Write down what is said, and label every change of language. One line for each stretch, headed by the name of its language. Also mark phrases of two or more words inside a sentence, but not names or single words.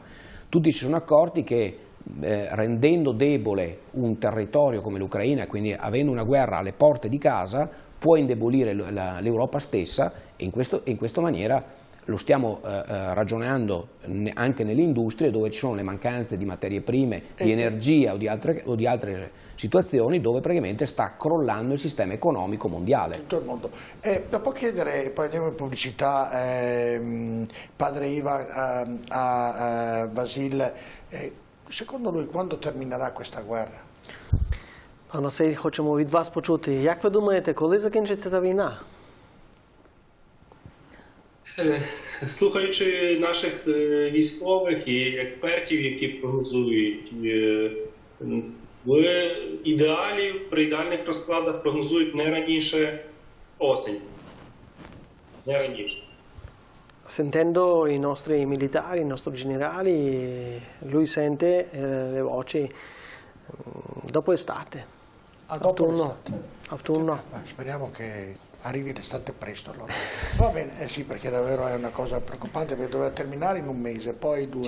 Italian: Tutti si sono accorti che rendendo debole un territorio come l'Ucraina, quindi avendo una guerra alle porte di casa, può indebolire l'Europa stessa e in questa maniera lo stiamo ragionando anche nelle industrie dove ci sono le mancanze di materie prime, di energia o di altre situazioni dove praticamente sta crollando il sistema economico mondiale. Tutto il mondo. Dopo chiedere, poi andiamo in pubblicità, padre Ivan, a Vasil, secondo lui quando terminerà questa guerra?
Ukrainian: Пане Сей, хочемо від вас почути, як ви думаєте, коли закінчиться ця війна? Слухаючи наших військових і експертів, які прогнозують, в ідеалі, при ідеальних розкладах прогнозують не раніше осень. Не раніше.
Italian: Sentendo i nostri militari, i nostri generali, lui sente le voci dopo estate. Dopo l'estate. Autunno. Speriamo che arrivi l'estate presto allora. Va bene, sì, perché davvero è una cosa preoccupante perché doveva terminare in un mese, poi due.